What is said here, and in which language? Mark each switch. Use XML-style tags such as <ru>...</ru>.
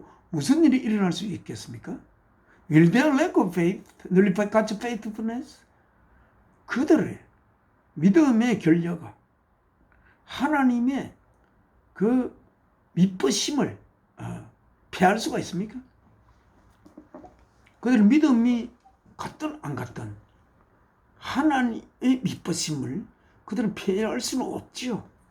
<ko>무슨 일이 일어날 수 있겠습니까?</ko> <en>Will their lack of faith nullify God's faithfulness?</en> <ko>그들의 믿음의 결여가 하나님의 그 미쁘심을 피할 수가 있습니까? 그들 믿음이 갔든 안 갔든 하나님의 미쁘심을 그들은 피할 수는 없지요.</ko>